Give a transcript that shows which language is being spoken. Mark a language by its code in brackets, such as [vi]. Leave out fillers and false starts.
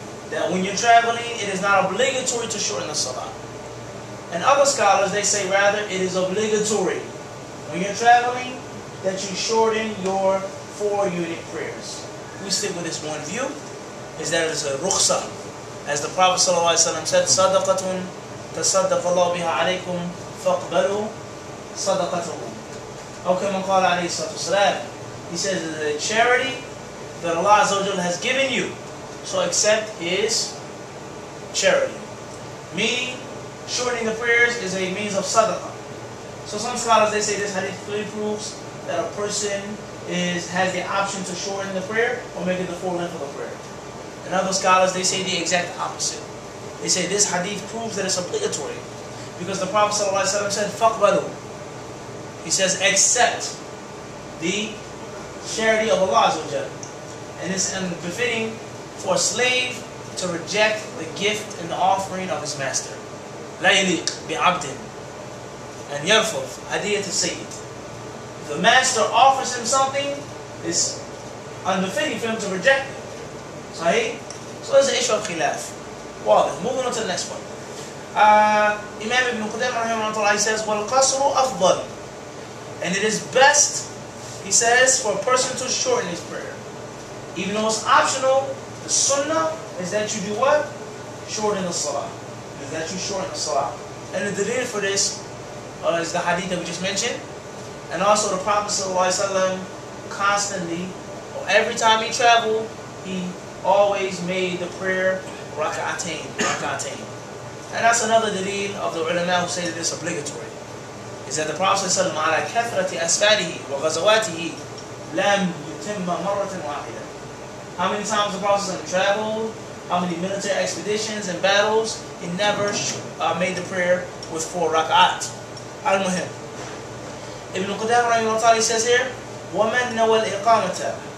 [en] That when you're traveling, it is not obligatory to shorten the salah. And other scholars, they say rather, it is obligatory when you're traveling that you shorten your 4-unit prayers. We stick with this one view, is that it is a rukhsa. As the Prophet ﷺ said, [ar] صَدَقَةٌ تَصَدَّقَ اللَّهُ بِهَا عَلَيْكُمْ فَاقْبَلُوا صَدَقَتَهُ. أو كما قال عليه الصلاة والسلام. [en] He says it is a charity that Allah Azza wa Jalla has given you, so accept His charity. Meaning, shortening the prayers is a means of sadaqah. So some scholars, they say this hadith clearly proves that a person has the option to shorten the prayer or make it the full length of the prayer. And other scholars, they say the exact opposite. They say this hadith proves that it's obligatory because the Prophet ﷺ said, فَقْبَلُوا. He says, accept the charity of Allah Azza wa Jalla. And it's unbefitting for a slave to reject the gift and the offering of his master. [ar] لا يليق بعبد أن يرفض هدية السيد. [en] If the master offers him something, it's unbefitting for him to reject it. Sahih? So there's an issue of khilaf. Well, moving on to the next point. Imam Ibn Qudama rahimahullah, he says, [ar] وَالْقَصْرُ أَفْضَلُ. [en] And it is best, he says, for a person to shorten his prayer. Even though it's optional, the sunnah is that you do what? Shorten the salah. Is that you shorten the salah. And the dalil for this is the hadith that we just mentioned. And also the Prophet ﷺ constantly, or every time he traveled, he always made the prayer rak'atain. And that's another dalil of the ulama who say that it's obligatory. Is that the Prophet ﷺ [ar] على كثرة أسفاره وغزواته لم يتم مرة واحدة. [en] How many times the Prophet ﷺ traveled, how many military expeditions and battles, he never made the prayer with 4 rak'at. Al-Muhim. Ibn Qudama rahimahullah says here, [ar] وَمَنْ نَوَى الْإِقَامَةَ.